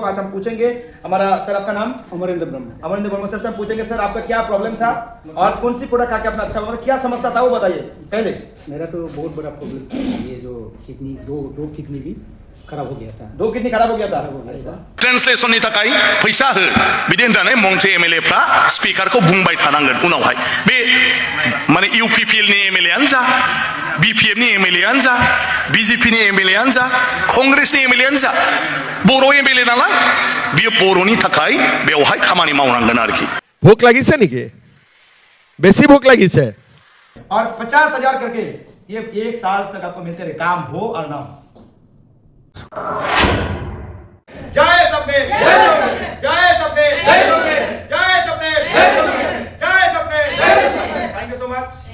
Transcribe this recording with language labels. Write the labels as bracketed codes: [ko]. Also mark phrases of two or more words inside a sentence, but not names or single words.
[hi] आज हम पूछेंगे हमारा सर आपका नाम? अमरेंद्र ब्रह्म। अमरेंद्र ब्रह्म सर हम पूछेंगे सर आपका क्या प्रॉब्लम था और कौन सी प्रोडक्ट खा के अपना अच्छा हुआ, क्या समस्या था वो बताइए पहले। मेरा तो बहुत बड़ा प्रॉब्लम था, ये जो किडनी दो किडनी भी खराब हो गया था। दो किडनी खराब हो गया था। [brx] ट्रेन्सलेसननि थाखाय फैसा हो बिदि होननानै मंथ्रि एमएलएफ्रा स्पिकारखौ बुंबाय थानांगोन उनावहाय। बे माने इउपिपिएलनि एमएलएआनो जा बिपिएफनि एमएलएआनो जा बिजेपिनि एमएलएआनो जा कंग्रेसनि एमएलएआनो जा बर' एमएलए नालाय बियो बर'नि थाखाय बेवहाय खामानि मावनांगोन आरोखि। [as] भूख লাগিছে নেকি? বেশি ভूख লাগিছে? [hi] और 50,000 करके ये 1 साल तक आपको मिलते रहे, काम हो और ना हो। जय सपने, जय सपने, जय सपने, जय सपने, जय सपने, जय सपने, जय सपने। [en] Thank you so much.